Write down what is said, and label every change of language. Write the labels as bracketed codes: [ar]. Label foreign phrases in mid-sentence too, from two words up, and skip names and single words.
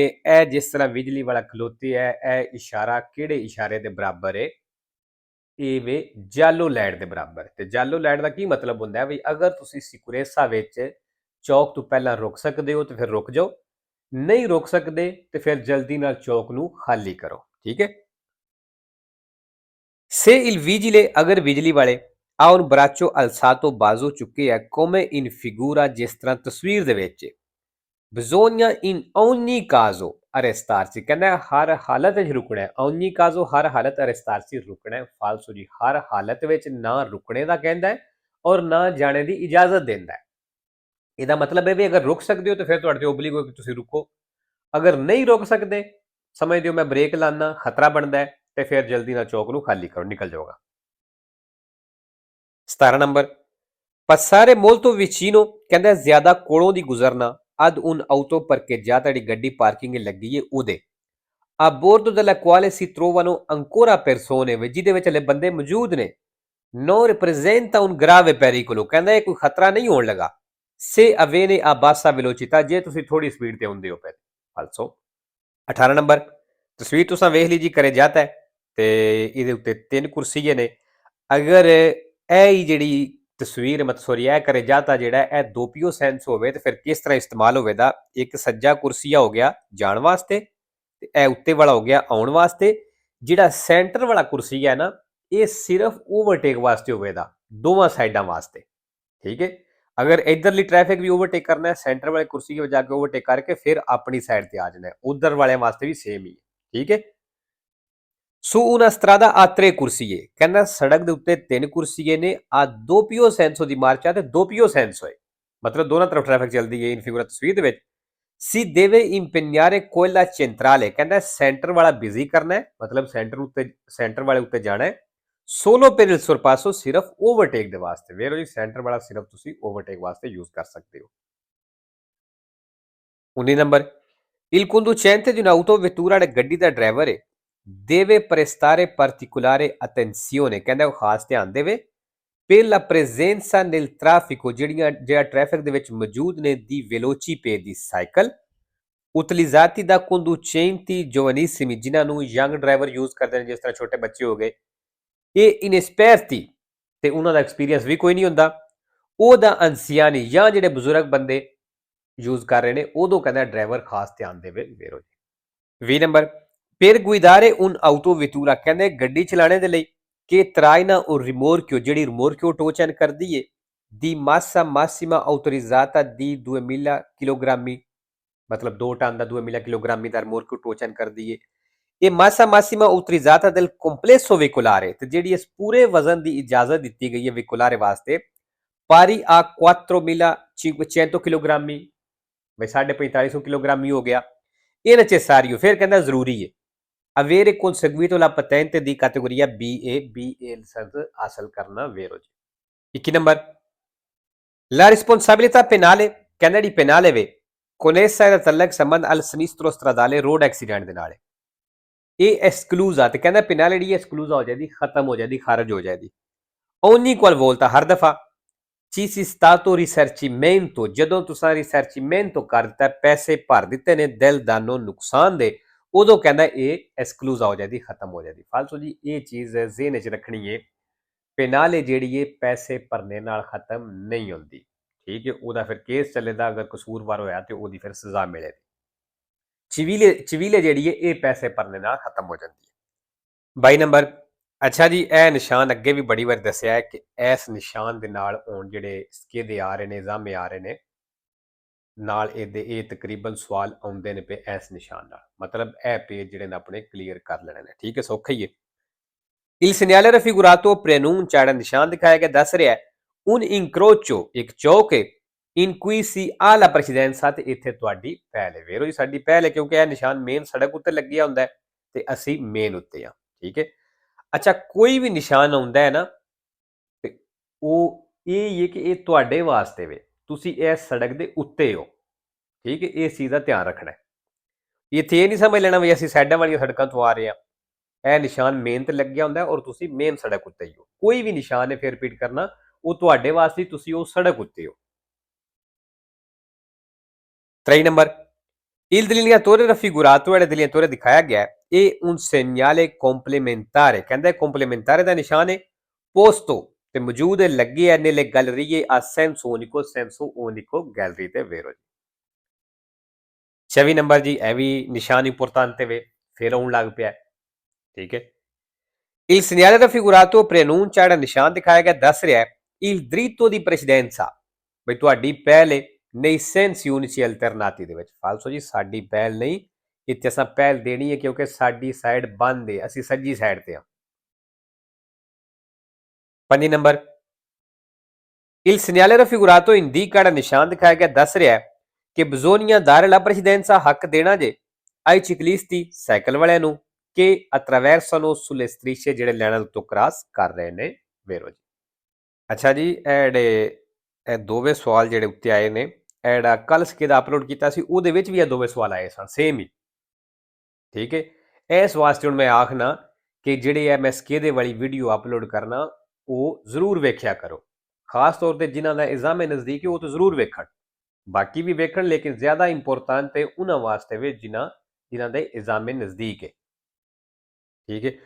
[pa] ਇਹ ਜਿਸ ਤਰ੍ਹਾਂ ਬਿਜਲੀ ਵਾਲਾ ਖਲੋਤੀ ਹੈ, ਇਹ ਇਸ਼ਾਰਾ ਕਿਹੜੇ ਇਸ਼ਾਰੇ ਦੇ ਬਰਾਬਰ ਹੈ? ਇਹ ਵੇ ਜਾਲੋ ਲਾਈਟ ਦੇ ਬਰਾਬਰ। ਤੇ ਜਾਲੋ ਲਾਈਟ ਦਾ ਕੀ ਮਤਲਬ ਹੁੰਦਾ ਹੈ ਵੀ ਅਗਰ ਤੁਸੀਂ ਸਿਕੁਰੇਸਾ ਵਿੱਚ ਚੌਕ ਤੋਂ ਪਹਿਲਾਂ ਰੁਕ ਸਕਦੇ ਹੋ ਤੇ ਫਿਰ ਰੁਕ ਜਾਓ, ਨਹੀਂ ਰੁਕ ਸਕਦੇ ਤੇ ਫਿਰ ਜਲਦੀ ਨਾਲ ਚੌਕ ਨੂੰ ਖਾਲੀ ਕਰੋ। ਠੀਕ ਹੈ, [it] se il vigile [pa] ਅਗਰ ਬਿਜਲੀ ਵਾਲੇ [it] ha un braccio alzato [pa] ਬਾਜ਼ੂ ਚੁੱਕੇ ਹੈ [it] come in figura [pa] ਜਿਸ ਤਰ੍ਹਾਂ ਤਸਵੀਰ ਦੇ ਵਿੱਚ [it] bisogna in ogni caso arrestarsi, [pa] ਕਹਿੰਦਾ ਹਰ ਹਾਲਤ ਵਿੱਚ ਰੁਕਣਾ ਹੈ। [it] ogni caso [pa] ਹਰ ਹਾਲਤ, arrestarsi ਰੁਕਣਾ ਹੈ। ਫਾਲਸੋ ਜੀ, ਹਰ ਹਾਲਤ ਵਿੱਚ ਨਾ ਰੁਕਣੇ ਦਾ ਕਹਿੰਦਾ ਹੈ ਔਰ ਨਾ ਜਾਣੇ ਦੀ ਇਜਾਜ਼ਤ ਦਿੰਦਾ ਹੈ। ਇਹਦਾ ਮਤਲਬ ਹੈ ਵੀ ਅਗਰ ਰੁਕ ਸਕਦੇ ਹੋ ਤਾਂ ਫਿਰ ਤੁਹਾਡੇ ਤੇ ਓਬਲਿਗ ਹੋ ਕਿ ਤੁਸੀਂ ਰੁਕੋ, ਅਗਰ ਨਹੀਂ ਰੁਕ ਸਕਦੇ ਸਮਝਦੇ ਹੋ ਮੈਂ ਬ੍ਰੇਕ ਲਾਣਾ ਖਤਰਾ ਬਣਦਾ ਹੈ ਤੇ ਫਿਰ ਜਲਦੀ ਨਾਲ ਚੌਕ ਨੂੰ ਖਾਲੀ ਕਰੋ, ਨਿਕਲ ਜਾਓਗਾ। [it] 17 ਨੰਬਰ passare molto vicino [pa] ਕਹਿੰਦਾ ਜ਼ਿਆਦਾ ਕੋਲੋਂ ਦੀ ਗੁਜ਼ਰਨਾ [it] ad un auto parcheggiata [pa] ਜਿਹੜੀ ਗੱਡੀ ਪਾਰਕਿੰਗ ਲੱਗੀ ਹੈ ਉਹਦੇ [it] a bordo della quale si trovano ancora persone [pa] ਜਿਹਦੇ ਵਿੱਚ ਹਲੇ ਬੰਦੇ ਮੌਜੂਦ ਨੇ [it] non rappresenta un grave pericolo, [pa] ਕਹਿੰਦਾ ਇਹ ਕੋਈ ਖਤਰਾ ਨਹੀਂ ਹੋਣ ਲਗਾ [it] se avviene a bassa velocità [pa] ਜੇ ਤੁਸੀਂ ਥੋੜੀ ਸਪੀਡ ਤੇ ਹੁੰਦੇ ਹੋ। ਫਿਰ ਫਾਲਸੋ। 18 ਨੰਬਰ ਤਸਵੀਰ ਤੁਸੀਂ ਵੇਖ ਲਈ ਜੀ, ਕਰੇ ਜਾਤਾ ਹੈ ਤੇ ਇਹਦੇ ਉੱਤੇ 3 ਕੁਰਸੀਆਂ ਨੇ। ਅਗਰ ਇਹ ਹੀ ਜਿਹੜੀ ਤਸਵੀਰ ਮਤ ਸੋਰੀ ਇਹ ਕਰੇ ਜਾਤਾ ਜਿਹੜਾ ਇਹ [it] doppio senso [pa] ਹੋਵੇ ਤੇ ਫਿਰ ਕਿਸ ਤਰ੍ਹਾਂ ਇਸਤੇਮਾਲ ਹੋਵੇਗਾ? ਇੱਕ ਸੱਜਾ ਕੁਰਸੀਆ ਹੋ ਗਿਆ ਜਾਣ ਵਾਸਤੇ ਤੇ ਇਹ ਉੱਤੇ ਵਾਲਾ ਹੋ ਗਿਆ ਆਉਣ ਵਾਸਤੇ। ਜਿਹੜਾ ਸੈਂਟਰ ਵਾਲਾ ਕੁਰਸੀ ਹੈ ਨਾ ਇਹ ਸਿਰਫ ਓਵਰਟੇਕ ਵਾਸਤੇ ਹੋਵੇਗਾ, ਦੋਵਾਂ ਸਾਈਡਾਂ ਵਾਸਤੇ। ਠੀਕ ਹੈ, ਅਗਰ ਇਧਰਲੀ ਟ੍ਰੈਫਿਕ ਵੀ ਓਵਰਟੇਕ ਕਰਨਾ ਹੈ ਸੈਂਟਰ ਵਾਲੇ ਕੁਰਸੀ ਵਿੱਚ ਜਾ ਕੇ ਓਵਰਟੇਕ ਕਰਕੇ ਫਿਰ ਆਪਣੀ ਸਾਈਡ ਤੇ ਆ ਜਾਣਾ ਹੈ, ਉਧਰ ਵਾਲਿਆਂ ਵਾਸਤੇ ਵੀ ਸੇਮ ਹੀ ਹੈ। ਠੀਕ ਹੈ, [it] su una strada a tre [pa] ਕੁਰਸੀਏ, ਕਹਿੰਦਾ ਸੜਕ ਦੇ ਉੱਤੇ 3 ਕੁਰਸੀਏ ਨੇ ਆ [it] doppio senso di marcia [pa] ਤੇ [it] doppio senso [pa] ਹੈ, ਮਤਲਬ ਦੋਨਾਂ ਤਰਫ ਟ੍ਰੈਫਿਕ ਚੱਲਦੀ ਹੈ। [it] in figura [pa] ਤਸਵੀਰ ਦੇ ਵਿੱਚ [it] si deve impegnare quella centrale, [pa] ਕਹਿੰਦਾ ਸੈਂਟਰ ਵਾਲਾ ਬਿਜ਼ੀ ਕਰਨਾ ਹੈ, ਮਤਲਬ ਸੈਂਟਰ ਵਾਲੇ ਉੱਤੇ ਜਾਣਾ ਹੈ। [it] solo per il sorpasso [pa] ਸਿਰਫ ਓਵਰਟੇਕ ਦੇ ਵਾਸਤੇ। ਵੇਖੋ ਜੀ ਸੈਂਟਰ ਵਾਲਾ ਸਿਰਫ ਤੁਸੀਂ ਓਵਰਟੇਕ ਵਾਸਤੇ ਯੂਜ਼ ਕਰ ਸਕਦੇ ਹੋ। [it] 19 ਨੰਬਰ il conducente di un'autovettura, [pa] ਗੱਡੀ ਦਾ ਡਰਾਈਵਰ ਹੈ [it] deve prestare particolare attenzione, [pa] ਕਹਿੰਦਾ ਉਹ ਖਾਸ ਧਿਆਨ ਦੇਵੇ [it] per la presenza nel traffico [pa] ਜਿਹੜਾ ਟ੍ਰੈਫਿਕ ਦੇ ਵਿੱਚ ਮੌਜੂਦ ਨੇ ਦੀ velocipede ਦੀ ਸਾਈਕਲ [it] utilizzati da conducenti giovanissimi, [pa] ਜਿਨ੍ਹਾਂ ਨੂੰ [en] young driver [pa] ਯੂਜ਼ ਕਰਦੇ ਨੇ ਜਿਸ ਤਰ੍ਹਾਂ ਛੋਟੇ ਬੱਚੇ ਹੋ ਗਏ। ਇਹ inesperti ਤੇ ਉਹਨਾਂ ਦਾ ਐਕਸਪੀਰੀਅੰਸ ਵੀ ਕੋਈ ਨਹੀਂ ਹੁੰਦਾ। ਉਹਦਾ anziani ਜਾਂ ਜਿਹੜੇ ਬਜ਼ੁਰਗ ਬੰਦੇ ਯੂਜ਼ ਕਰ ਰਹੇ ਨੇ ਉਦੋਂ ਕਹਿੰਦਾ ਡਰਾਈਵਰ ਖਾਸ ਧਿਆਨ ਦੇਵੇ। ਵੇਰੋ ਜੀ 20 ਨੰਬਰ [it] per guidare un autovettura, [pa] ਕਹਿੰਦੇ ਗੱਡੀ ਚਲਾਣੇ ਦੇ ਲਈ ਕਿ [it] traina un rimorchio, [pa] ਜਿਹੜੀ rimorchio ਟੋਚਨ ਕਰਦੀ ਏ [it] di massa massima autorizzata di 2000 kg, [pa] ਮਤਲਬ 2 ਟਨ ਦਾ 2000 kg ਦਾ rimorchio ਟੋਚਨ ਕਰਦੀ ਏ। [it] ਇਹ massa massima autorizzata del complesso veicolare, [pa] ਤੇ ਜਿਹੜੀ ਇਸ ਪੂਰੇ ਵਜ਼ਨ ਦੀ ਇਜਾਜ਼ਤ ਦਿੱਤੀ ਗਈ ਹੈ ਵਹੀਕੁਲਾਰੇ ਵਾਸਤੇ [it] pari a 4500 kg, [pa] ਬਈ 4500 kg ਹੀ ਹੋ ਗਿਆ। ਇਹ necessario, ਫਿਰ ਕਹਿੰਦਾ ਜ਼ਰੂਰੀ ਹੈ [it] avere conseguito la patente di categoria BA, [pa] BA ਲਾਇਸੈਂਸ ਹਾਸਲ ਕਰਨਾ। ਵੇਰੋ ਜੀ 21 ਨੰਬਰ [it] la responsabilità penale, [pa] ਕਹਿੰਦਾ ਜਿਹੜੀ penale ਵੇ [it] con essa [pa] ਇਹਦਾ ਤਲਕ ਸੰਬੰਧ [it] al sinistro stradale, [en] road accident [pa] ਦੇ ਨਾਲ ਹੈ। ਇਹ ਐਕਸਕਲੂਜ਼ ਆ ਤੇ ਕਹਿੰਦਾ ਪੈਨਲਟੀ ਐਕਸਕਲੂਜ਼ ਹੋ ਜਾਂਦੀ, ਖਤਮ ਹੋ ਜਾਂਦੀ, ਖਾਰਜ ਹੋ ਜਾਂਦੀ। [it] ogni qualvolta [pa] ਹਰ ਦਫਾ [it] ci si stato risarcimento [pa] ਜਦੋਂ ਤੁਸੀਂ ਰਿਸਰਚੀਮੈਂਟੋ ਕਰ ਦਿੱਤਾ, ਪੈਸੇ ਭਰ ਦਿੱਤੇ ਨੇ ਦਿਲ ਦਾਨੋ ਨੁਕਸਾਨ ਦੇ, ਉਦੋਂ ਕਹਿੰਦਾ ਇਹ ਐਕਸਕਲੂਜ਼ ਹੋ ਜਾਂਦੀ, ਖਤਮ ਹੋ ਜਾਂਦੀ। ਫਾਲਤੂ ਜੀ ਇਹ ਚੀਜ਼ ਜ਼ਿਹਨ 'ਚ ਰੱਖਣੀ ਹੈ। ਪੈਨਾਲੇ ਜਿਹੜੀ ਹੈ ਪੈਸੇ ਭਰਨੇ ਨਾਲ ਖਤਮ ਨਹੀਂ ਹੁੰਦੀ, ਠੀਕ ਹੈ। ਉਹਦਾ ਫਿਰ ਕੇਸ ਚੱਲੇਗਾ, ਅਗਰ ਕਸੂਰਵਾਰ ਹੋਇਆ ਤੇ ਉਹਦੀ ਫਿਰ ਸਜ਼ਾ ਮਿਲੇਗੀ। ਚਵੀਲੇ ਜਿਹੜੀ ਹੈ ਇਹ ਪੈਸੇ ਭਰਨੇ ਨਾਲ ਖਤਮ ਹੋ ਜਾਂਦੀ ਹੈ। 22 ਨੰਬਰ, ਅੱਛਾ ਜੀ, ਇਹ ਨਿਸ਼ਾਨ ਅੱਗੇ ਵੀ ਬੜੀ ਵਾਰ ਦੱਸਿਆ ਹੈ ਕਿ ਇਸ ਨਿਸ਼ਾਨ ਦੇ ਨਾਲ ਹੁਣ ਜਿਹੜੇ ਸਕੇਦੇ ਆ ਰਹੇ ਨੇ, ਜ਼ਾਮੇ ਆ ਰਹੇ ਨੇ ਨਾਲ, ਇਹਦੇ ਇਹ ਤਕਰੀਬਨ ਸਵਾਲ ਆਉਂਦੇ ਨੇ ਪਏ ਇਸ ਨਿਸ਼ਾਨ ਨਾਲ। ਮਤਲਬ ਇਹ ਪੇਜ ਜਿਹੜੇ ਨੇ ਆਪਣੇ ਕਲੀਅਰ ਕਰ ਲੈਣੇ ਨੇ, ਠੀਕ ਹੈ, ਸੌਖਾ ਹੀ ਹੈ। [it] Il segnale raffigurato preannuncia era [pa] ਨਿਸ਼ਾਨ ਦਿਖਾਇਆ ਗਿਆ, ਦੱਸ ਰਿਹਾ [it] un incrocio [pa] ਇੱਕ ਚੌਕ ਹੈ [it] in cui si ha la precedenza [pa] ਤੇ ਇੱਥੇ ਤੁਹਾਡੀ ਪਹਿਲ ਹੈ। ਵੇਰੋ ਜੀ ਸਾਡੀ ਪਹਿਲ ਹੈ ਕਿਉਂਕਿ ਇਹ ਨਿਸ਼ਾਨ ਮੇਨ ਸੜਕ ਉੱਤੇ ਲੱਗਿਆ ਹੁੰਦਾ ਹੈ ਤੇ ਅਸੀਂ ਮੇਨ ਉੱਤੇ ਆ, ਠੀਕ ਹੈ। ਅੱਛਾ, ਕੋਈ ਵੀ ਨਿਸ਼ਾਨ ਆਉਂਦਾ ਹੈ ਨਾ ਤੇ ਉਹ ਇਹ ਹੀ ਹੈ ਕਿ ਇਹ ਤੁਹਾਡੇ ਵਾਸਤੇ ਵੇ, ਤੁਸੀਂ ਇਸ ਸੜਕ ਦੇ ਉੱਤੇ ਹੋ, ਠੀਕ ਹੈ। ਇਸ ਚੀਜ਼ ਦਾ ਧਿਆਨ ਰੱਖਣਾ ਹੈ। ਇੱਥੇ ਇਹ ਨਹੀਂ ਸਮਝ ਲੈਣਾ ਵੀ ਅਸੀਂ ਸਾਈਡਾਂ ਵਾਲੀਆਂ ਸੜਕਾਂ ਤੋਂ ਆ ਰਹੇ ਹਾਂ। ਇਹ ਨਿਸ਼ਾਨ ਮੇਨ ਤੇ ਲੱਗਿਆ ਹੁੰਦਾ ਔਰ ਤੁਸੀਂ ਮੇਨ ਸੜਕ ਉੱਤੇ ਹੀ ਹੋ। ਕੋਈ ਵੀ ਨਿਸ਼ਾਨ ਹੈ, ਫਿਰ ਰਿਪੀਟ ਕਰਨਾ, ਉਹ ਤੁਹਾਡੇ ਵਾਸਤੇ, ਤੁਸੀਂ ਉਹ ਸੜਕ ਉੱਤੇ ਹੋ। 3 ਨੰਬਰ, [it] il delineatore raffigurato era delineatore [pa] ਦਿਖਾਇਆ ਗਿਆ [it] è un segnale complementare, [pa] ਕਹਿੰਦਾ complementare ਦਾ ਨਿਸ਼ਾਨ ਹੈ posto ਤੇ ਮੌਜੂਦ ਹੈ, ਲੱਗੀ ਹੈ [it] nelle gallerie a senso unico, senso unico gallery [pa] ਤੇ ਵੇਰੋ ਜੀ। 26 ਨੰਬਰ ਜੀ, ਇਹ ਵੀ ਨਿਸ਼ਾਨ ਇੰਪੋਰਟੈਂਟ ਵੇ, ਫਿਰ ਆਉਣ ਲੱਗ ਪਿਆ, ਠੀਕ ਹੈ। [it] Il segnale raffigurato preannuncia [pa] ਜਿਹੜਾ ਨਿਸ਼ਾਨ ਦਿਖਾਇਆ ਗਿਆ ਦੱਸ ਰਿਹਾ [it] il dritto di precedenza, [pa] ਬਈ ਤੁਹਾਡੀ ਪਹਿਲ ਹੈ [it] nei sensi unici alternati [pa] ਦੇ ਵਿੱਚ। ਫਾਲਸੋ ਜੀ ਸਾਡੀ ਪਹਿਲ ਨਹੀਂ, ਇੱਥੇ ਅਸਾਂ ਪਹਿਲ ਦੇਣੀ ਹੈ ਕਿਉਂਕਿ ਸਾਡੀ ਸਾਈਡ ਬੰਦ ਹੈ, ਅਸੀਂ ਸੱਜੀ ਸਾਈਡ ਤੇ ਹਾਂ। 5 ਨੰਬਰ, [it] il segnale raffigurato indica [pa] ਜਿਹੜਾ ਨਿਸ਼ਾਨ ਦਿਖਾਇਆ ਗਿਆ ਦੱਸ ਰਿਹਾ ਕਿ [it] bisogna dare la precedenza, [pa] ਹੱਕ ਦੇਣਾ ਜੇ [it] ai ciclisti, [pa] ਸਾਈਕਲ ਵਾਲਿਆਂ ਨੂੰ, ਕਿ [it] attraversano sulle strisce, [pa] ਜਿਹੜੇ ਲਾਈਨਾਂ ਤੋਂ ਕ੍ਰਾਸ ਕਰ ਰਹੇ ਨੇ ਵੇਰੋ ਜੀ। ਅੱਛਾ ਜੀ, ਇਹ ਜਿਹੜੇ ਇਹ ਦੋਵੇਂ ਸਵਾਲ ਜਿਹੜੇ ਉੱਤੇ ਆਏ ਨੇ, ਇਹ ਜਿਹੜਾ ਕੱਲ ਸਕੇਦਾ ਅਪਲੋਡ ਕੀਤਾ ਸੀ ਉਹਦੇ ਵਿੱਚ ਵੀ ਇਹ ਦੋਵੇਂ ਸਵਾਲ ਆਏ ਸਨ, ਸੇਮ ਹੀ, ਠੀਕ ਹੈ। ਇਸ ਵਾਸਤੇ ਹੁਣ ਮੈਂ ਆਖਣਾ ਕਿ ਜਿਹੜੇ ਇਹ ਮੈਂ ਸਕੇਦੇ ਵਾਲੀ ਵੀਡੀਓ ਅਪਲੋਡ ਕਰਨਾ ਉਹ ਜ਼ਰੂਰ ਵੇਖਿਆ ਕਰੋ, ਖਾਸ ਤੌਰ ਤੇ ਜਿਨ੍ਹਾਂ ਦਾ ਐਗਜ਼ਾਮ ਨਜ਼ਦੀਕ ਹੈ ਉਹ ਤਾਂ ਜ਼ਰੂਰ ਵੇਖਣ, ਬਾਕੀ ਵੀ ਵੇਖਣ, ਲੇਕਿਨ ਜ਼ਿਆਦਾ ਇੰਪੋਰਟੈਂਟ ਹੈ ਉਹਨਾਂ ਵਾਸਤੇ ਵੀ ਜਿਨ੍ਹਾਂ ਦੇ ਐਗਜ਼ਾਮ ਨਜ਼ਦੀਕ ਹੈ, ਠੀਕ ਹੈ।